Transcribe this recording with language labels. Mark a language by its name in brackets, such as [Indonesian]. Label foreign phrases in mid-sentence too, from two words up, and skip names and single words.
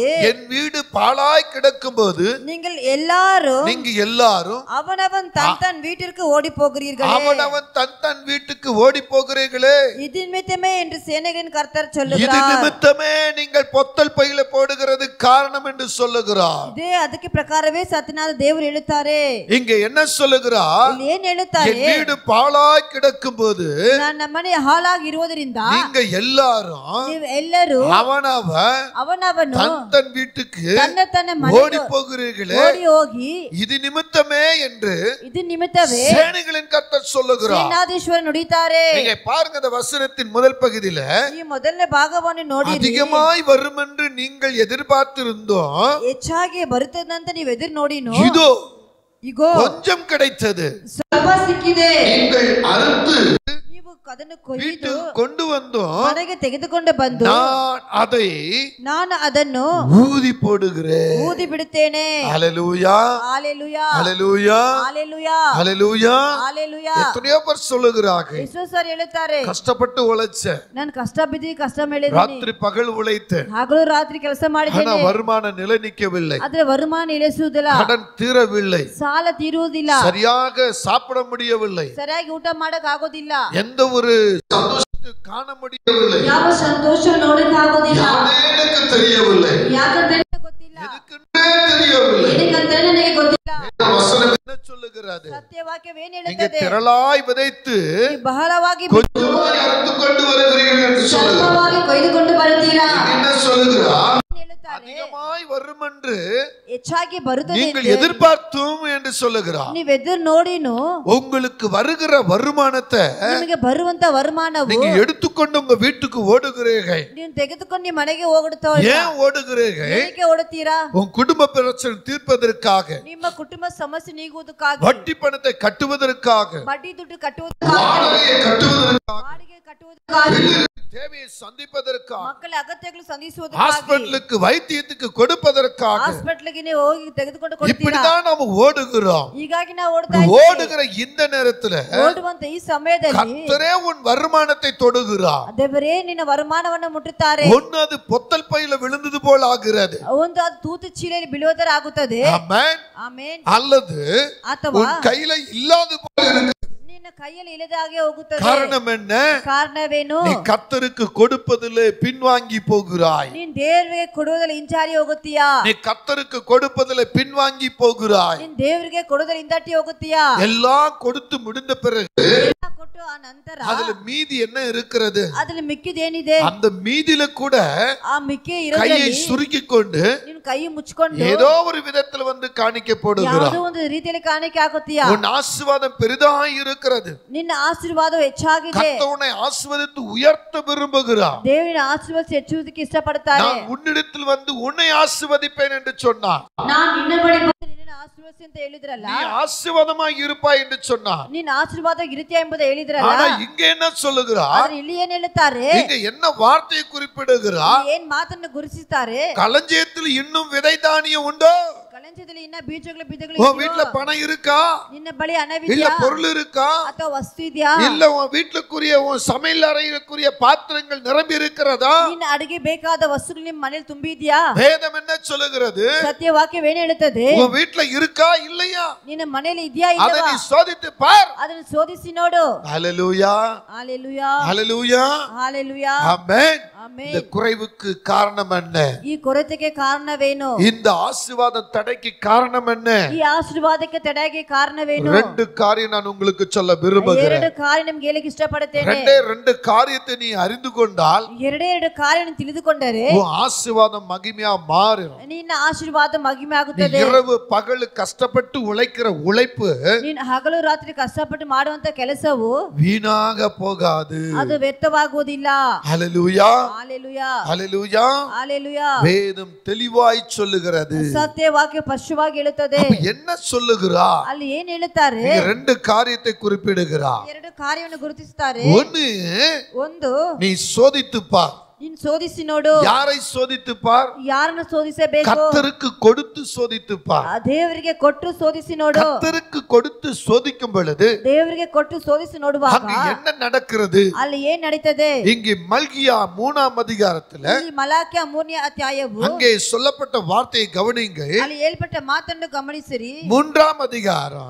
[Tamil] என் வீடு பாழாய் கிடக்கும் போது நீங்கள் எல்லாரும் அவனவன் தன் வீட்டிற்கு ஓடி போகிறீர்களே, அவனவன் தன் வீட்டுக்கு ஓடி போகிறீர்களே, இது நிமித்தமே என்று சேனைகளின் கர்த்தர் இது சொல்லுகிறார். நிமித்தமே நீங்கள் பொத்தல் பையில போடுகிறது காரணம் என்று சொல்லுகிறார். [Kannada] ಇದೇ ಅದಕ್ಕೆ ಪ್ರಕಾರವೇ ಸತ್ಯನಾದ ದೇವರು ಹೇಳುತ್ತಾರೆ. [Tamil] இங்க என்ன சொல்லுகிறார்? [Kannada] ಏನ್ ಹೇಳುತ್ತಾರೆ? [Tamil] என் வீடு பாழாய் கிடக்கும் போது, [Kannada] ನನ್ನ ಮನೆ ಹಾಳಾಗಿ ಇರುವುದರಿಂದ [Tamil] நீங்க [Kannada] ಎಲ್ಲರೂ [Tamil] அவனவன் தன் வீட்டுக்கு ஓடி போகிறீர்களே, [Kannada] ಓಡಿ ಹೋಗಿ [Tamil] இது நிமித்தமே என்று [Kannada] ಇದು ನಿಮಿತ್ತವೇ [Tamil] சேனைகளின் கர்த்தர் சொல்லுகிறார். [Kannada] ಸೇನಾಧೀಶ್ವರ ನುಡಿತಾರೆ. [Tamil] நீங்க பாருங்க, இந்த வசனத்தின் முதல் பகுதியில [Kannada] ಈ ಮೊದಲನೇ ಭಾಗವನ್ನು ನೋಡಿ, [Tamil] அதிகமாய் வரும் என்று நீங்கள் எதிர்பார்த்திருந்தோம், [Kannada] ಹೆಚ್ಚಾಗಿ ಬರುತ್ತದಂತ ನೀವು ಎದುರು ನೋಡಿನೋ, [Tamil] இதோ கொஞ்சம் கிடைத்தது, [Kannada] ಸ್ವಲ್ಪ ಸಿಕ್ಕಿದೆ, [Tamil] நீங்கள் ಅறுத்து [Kannada] ನೀವು ಅದನ್ನು ಕೊಯ್ದು [Tamil] கொண்டு வந்தோம், [Kannada] ಮನೆಗೆ ತೆಗೆದುಕೊಂಡು ಬಂದು ನಾನು ಅದನ್ನು [Tamil] ஊதி போடுகிறேன், [Kannada] ಊದಿ ಬಿಡುತ್ತೇನೆ. [Tamil] ஹல்லேலூயா, ஹல்லேலூயா, ஹல்லேலூயா, ஹல்லேலூயா, ஹல்லேலூயா, ஹல்லேலூயா. எத்தனையோ பேர் சொல்லுகிறார்கள், [Kannada] ಎಷ್ಟೋ ಸಾರಿ ಹೇಳುತ್ತಾರೆ, [Tamil] கஷ்டப்பட்டு உழைச்சேன், [Kannada] ನಾನು ಕಷ್ಟ ಬಿದ್ದಿ ಕಷ್ಟ ಮಾಡಿದ್ದೀನಿ, [Tamil] ராத்திரி பகல் உழைத்தேன், [Kannada] ಹಗಲು ರಾತ್ರಿ ಕೆಲಸ ಮಾಡಿದ್ದೇನೆ, [Tamil] வருமான நிலை நிற்கவில்லை, [Kannada] ಆದ್ರೆ ವರಮಾನ ಇಳಿಸುವುದಿಲ್ಲ, [Tamil] கடன் தீரவில்லை, [Kannada] ಸಾಲ ತೀರುವುದಿಲ್ಲ, [Tamil] சரியாக சாப்பிட முடியவில்லை, [Kannada] ಸರಿಯಾಗಿ ಊಟ ಮಾಡಕ್ ಆಗೋದಿಲ್ಲ, [Tamil] எந்த ஒரு சந்தோஷத்தை காண முடியவில்லை, [Kannada] ಯಾವ ಸಂತೋಷ ನೋಡಕ್ ಆಗೋದಿಲ್ಲ, [Tamil] எனக்கு தெரியவில்லை, [Kannada] ಯಾಕಂತ ಗೊತ್ತಿಲ್ಲ, [Tamil] எனக்குன்னே தெரியவில்லை. [Kannada] ಏನಕ್ಕಂತ ನನಗೆ ಗೊತ್ತಿಲ್ಲ. [Tamil] வசனம் என்ன சொல்லுகிறது? [Kannada] ಸತ್ಯವಾಕ್ಯವೇನು [Tamil] நீங்க [Kannada] ಹೇಳುತ್ತದೆ? [Tamil] திரளாய் விதைத்து [Kannada] ಬಹಳವಾಗಿ [Tamil] கொஞ்சமாய் அறுத்து கொண்டு வருகிறீர்கள் என்று சொல்லுகிறார். [Kannada] ಸ್ವಲ್ಪವಾಗಿ ಕೊಯ್ದುಕೊಂಡು ಬರುತ್ತೀರಾ. [Tamil] என்ன சொல்லுகிறார்? அதிகமாய் வரும் என்று [Kannada] ಹೆಚ್ಚಾಗಿ ಬರುತ್ತದೆ [Tamil] நீங்கள் எதிர்பார்த்தும் என்று சொல்லுகிறார். [Kannada] ನೀವು ಎದುರು ನೋಡಿನು [Tamil] உங்களுக்கு வருகிற வருமானத்தை [Kannada] ನಿಮಗೆ ಬರುವಂತ ವರಮಾನವು [Tamil] நீங்க எடுத்துக்கொண்டு உங்க வீட்டுக்கு ஓடுகிறீர்கள். [Kannada] ನೀವು ತೆಗೆದುಕೊಂಡು ನಿಮ್ಮ ಮನೆಗೆ ಹೋಗುತ್ತಾ [Tamil] ஏன் ஓடுகிறீர்கள்? [Kannada] ಏಕೆ ಓಡುತ್ತೀರಾ? [Tamil] உன் குடும்ப பிரச்சனை தீர்ப்பதற்காக, [Kannada] ನಿಮ್ಮ ಕುಟುಂಬ ಸಮಸ್ಯೆ ನೀಗುವುದಕ್ಕಾಗಿ, [Tamil] வட்டி பணத்தை கட்டுவதற்காக, [Kannada] ಬಡ್ಡಿ ದುಡ್ಡು ಕಟ್ಟುವುದಕ್ಕಾಗಿ, ಬಾಡಿಗೆ ಕಟ್ಟುವುದಕ್ಕಾಗಿ, [Tamil] தேவையை சந்திப்பதற்காக, [Kannada] ಮಕ್ಕಳ ಅಗತ್ಯಗಳು ಸಂಧಿಸುವುದಕ್ಕಾಗಿ, [Tamil] ஹாஸ்பிடலுக்கு வைத்தியத்துக்கு கொடுப்பதற்காக, [Kannada] ಹಾಸ್ಪಿಟಲ್ಗೆ ನೀವು ಹೋಗಿ ತೆಗೆದುಕೊಂಡು ಕೊಡ್ತೀರಾ. [Tamil] இப்படிதான் நாம ஓடுகிறோம். [Kannada] ಹೀಗಾಗಿ ನಾವು ಓಡ್ತಾ ಇದ್ದೀವಿ. [Tamil] ஓடுகிற இந்த நேரத்துல [Kannada] ಓಡುವಂತ ಈ ಸಮಯದಲ್ಲಿ [Tamil] கர்த்தரே உன் வருமானத்தை தொடுகிறார். [Kannada] ದೇವರೇ ನಿನ್ನ ವರಮಾನವನ್ನು ಮುಟ್ಟುತ್ತಾರೆ. [Tamil] ஒன்னு அது பொத்தல் பையில விழுந்தது போல ஆகிறது. [Kannada] ಒಂದು ಅದು ತೂತು ಚೀಲದಲ್ಲಿ ಬೀಳುವುದರ ಆಗುತ್ತದೆ. [Tamil] ஆமென். [Kannada] ಆಮೆನ್. [Tamil] அல்லது [Kannada] ಅಥವಾ [Tamil] உன் கையில இல்லாத போல இருக்கு. [Kannada] ನಿನ್ನ ಕೈಯಲ್ಲಿ ಇಲ್ಲದಾಗೆ ಹೋಗುತ್ತದೆ. [Tamil] காரணம் என்ன? [Kannada] ಕಾರಣವೇನು? [Tamil] நீ கர்த்தருக்கு கொடுப்பதிலே பின்வாங்கி போகிறாய். [Kannada] ನೀನ್ ದೇವರಿಗೆ ಕೊಡುವುದರಲ್ಲಿ ಹಿಂಜಾರಿ ಹೋಗುತ್ತೀಯಾ? [Tamil] நீ கர்த்தருக்கு கொடுப்பதிலே பின்வாங்கி போகிறாய். [Kannada] ನೀನ್ ದೇವರಿಗೆ ಕೊಡುವುದರಲ್ಲಿ ಹಿಂದಟ್ಟಿ ಹೋಗುತ್ತೀಯಾ? [Tamil] எல்லாம் கொடுத்து முடிந்த பிறகு [Kannada] ಕೊಟ್ಟು ಆ ನಂತರ [Tamil] அதுல மீதி என்ன இருக்கிறது? [Kannada] ಅದ್ರಲ್ಲಿ ಮಿಕ್ಕಿದೇನಿದೆ? [Tamil] அந்த மீதில கூட [Kannada] ಆ ಮಿಕ್ಕಿ [Tamil] கையை [Kannada] ಇರೋದ್ರಲ್ಲಿ [Tamil] சுருக்கி கொண்டு [Kannada] ನೀನು ಕೈ ಮುಚ್ಕೊಂಡು [Tamil] ஏதோ ஒரு விதத்துல வந்து காணிக்க போடுகிறாய். [Kannada] ಯಾವುದೋ ಒಂದು ರೀತಿಯಲ್ಲಿ ಕಾಣಿಕೆ ಹಾಕುತ್ತೀಯಾ? [Tamil] உன் ஆசீர்வாதம் பெரிதாய் இருக்கிறது. [Kannada] ನಿನ್ನ ಆಶೀರ್ವಾದವು ಹೆಚ್ಚಾಗಿದೆ. [Tamil] கர்த்தர் உன்னை ஆசீர்வதித்து உயர்த்த விரும்புகிறார். [Kannada] ದೇವರ ಆಶೀರ್ವಾದ ಹೆಚ್ಚುವುದಕ್ಕೆ ಇಷ್ಟಪಡುತ್ತಾರೆ. [Tamil] நான் உன்னிடத்தில் வந்து உன்னை ஆசீர்வதிப்பேன் என்று சொன்னார். [Kannada] ನಾನು ನಿನ್ನ ಬಳಿ ಬಂದು ನಿನ್ನ ಆಶೀರ್ವದಿಸಿ ಅಂತ ಹೇಳಿದ್ರಲ್ಲ, [Tamil] நீ ஆசீர்வாதமாய் இருப்பாய் என்று சொன்னார். [Kannada] ನಿನ್ನ ಆಶೀರ್ವಾದ ಇರುತ್ತೀಯ ಎಂಬುದು ಹೇಳಿದ್ರಲ್ಲ. [Tamil] ஆனா இங்க என்ன சொல்லுகிறார்? [Kannada] ಆದ್ರೆ ಇಲ್ಲಿ ಏನ್ ಹೇಳುತ್ತಾರೆ? [Tamil] இங்க என்ன வார்த்தையை குறிப்பிடுகிறார்? [Kannada] ಏನ್ ಮಾತನ್ನು ಗುರುತಿಸುತ್ತಾರೆ? [Tamil] களஞ்சியத்தில் இன்னும் விதை தானியம் உண்டோ? [Kannada] களஞ்சிಯದಲ್ಲಿ ಇನ್ನ ಬೀಜಗಳು [Tamil] உன் வீட்டுல பணம் இருக்கா? [Kannada] ನಿನ್ನ ಬಳಿ [Tamil] இல்ல [Kannada] ಹಣವಿದೆಯಾ? [Tamil] பொருள் இருக்கா? [Kannada] ಅಥವಾ ವಸ್ತು ಇದೆಯಾ? [Tamil] இல்ல உன் வீட்டுக்குரிய உன் சமையல் அறைக்குரிய பாத்திரங்கள் நிரம்பி இருக்கிறதா? [Kannada] ನಿನ್ನ ಅಡಿಗೆ ಬೇಕಾದ ವಸ್ತುಗಳು ನಿಮ್ಮ ಮನೆಯಲ್ಲಿ ತುಂಬಿದ್ಯಾ? [Tamil] வேதம் என்ன சொல்லுகிறது? [Kannada] ಸತ್ಯವಾಕ್ಯವೇನು ಹೇಳುತ್ತದೆ? [Tamil] உன் வீட்டுல இருக்கா இல்லையா? [Kannada] ನಿನ್ನ ಮನೆಯಲ್ಲಿ ಇದೆಯಾ [Tamil] அதை [Kannada] ಇಲ್ಲವಾ? [Tamil] நீ சோதித்து பார். [Kannada] ಅದನ್ನು ಶೋಧಿಸಿ ನೋಡು. [Tamil] ஹல்லேலூயா, ஹalleluya, ஹல்லேலூயா, ஹalleluya, ஆமென். ஆமென். இந்த குறைவுக்கு காரணம் என்ன? [Kannada] ಈ ಕೊರತೆಗೆ ಕಾರಣವೇನು? [Tamil] இந்த ஆசீர்வாத தடைக்கு காரணம் என்ன? [Kannada] ಈ ಆಶೀರ್ವಾದಕ್ಕೆ ತಡೆಗೆ ಕಾರಣವೇನು? [Tamil] ரெண்டு காரியம் நான் உங்களுக்கு சொல்ல விரும்புகிறேன். [Kannada] ಎರಡು ಕಾರ್ಯ ನಿಮಗೆ ಹೇಳಕ್ಕೆ ಇಷ್ಟಪಡುತ್ತೇನೆ. [Tamil] ரெண்டு காரியத்தை நீ அறிந்து கொண்டால் [Kannada] ಎರಡು ಕಾರ್ಯವನ್ನು ತಿಳಿದುಕೊಂಡರೆ [Tamil] உன் ஆசீர்வாதம் மகிமையா மாறும். [Kannada] ನಿನ್ನ ಆಶೀರ್ವಾದ ಮಹಿಮೆ [Tamil] நீ [Kannada] ಆಗುತ್ತದೆ. [Tamil] இரவு பகல் கஷ்டப்பட்டு உழைக்கிற உழைப்பு [Kannada] ನೀನು ಹಗಲು ರಾತ್ರಿ ಕಷ್ಟಪಟ್ಟು ಮಾಡುವಂತ ಕೆಲಸವು [Tamil] வீணாக போகாது. [Kannada] ಅದು ವ್ಯರ್ಥವಾಗುವುದಿಲ್ಲ. [Tamil] ஹல்லேலூயா, ஹalleluya, ஹல்லேலூயா. ஹalleluya. வேதம் தெளிவாய் சொல்லுகிறது. [Kannada] ಸತ್ಯವಾಕ್ಯ ಸ್ಪಷ್ಟವಾಗಿ ಹೇಳುತ್ತದೆ. [Tamil] அப்ப என்ன சொல்லுகிறா? [Kannada] ಅಲ್ಲಿ ಏನ್ ಹೇಳುತ್ತಾರೆ? [Tamil] இங்க ரெண்டு காரியத்தை குறிப்பிடுகிறா. [Kannada] ಎರಡು ಕಾರ್ಯವನ್ನು ಗುರುತಿಸುತ್ತಾರೆ. ಒಂದು [Tamil] நீ சோதித்து பார். [Kannada] ನೀನು ಶೋಧಿಸಿ ನೋಡು. [Tamil] யாரை சோதித்து பார்? [Kannada] ಯಾರನ್ನು ಶೋಧಿಸಬೇಕು? [Tamil] கர்த்தருக்கு கொடுத்து சோதித்து பார். [Kannada] ದೇವರಿಗೆ ಕೊಟ್ಟು ಶೋಧಿಸಿ ನೋಡು. [Tamil] கர்த்தருக்கு கொடுத்து சோதிக்கும் பொழுது [Kannada] ದೇವರಿಗೆ ಕೊಟ್ಟು ಶೋಧಿಸಿ ನೋಡುವಾಗ [Tamil] அங்க என்ன நடக்கிறது? [Kannada] ಅಲ್ಲಿ ಏನ್ ನಡೀತದೆ? [Tamil] இங்கே மல்கியா 3ஆம் அதிகாரத்துல [Kannada] ಇಲ್ಲಿ ಮಲಾಕ್ಯ 3ನೇ ಅಧ್ಯಾಯವು [Tamil] அங்கே சொல்லப்பட்ட வார்த்தையை கவனியுங்கள். [Kannada] ಅಲ್ಲಿ ಹೇಳ್ಪಟ್ಟ ಮಾತನ್ನು ಗಮನಿಸಿರಿ. [Tamil] 3ஆம் அதிகாரம்